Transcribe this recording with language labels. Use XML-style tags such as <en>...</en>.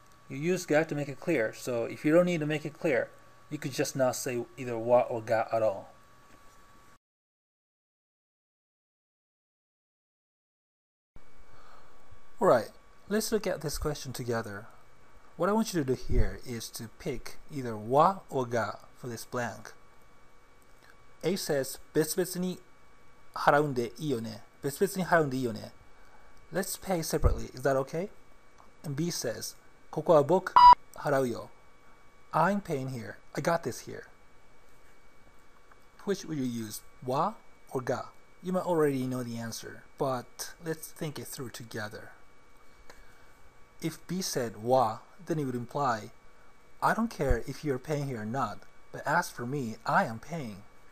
<en>You use ga to make it clear. So if you don't need to make it clear, you could just not say either wa or ga at all. Alright, let's look at this question together. What I want you to do here is to pick either wa or ga for this blank. A says,</en> <ja>別々に払うんでいいよね。別々に払うんでいいよね。</ja> <en>Let's pay separately. Is that okay? And B says,</en> <ja>ここは僕払うよ.</ja> <en>I'm paying here. I got this here. Which would you use, wa or ga? You might already know the answer, but let's think it through together. If B said wa, then it would imply, I don't care if you're paying here or not, but as for me, I am paying.</en>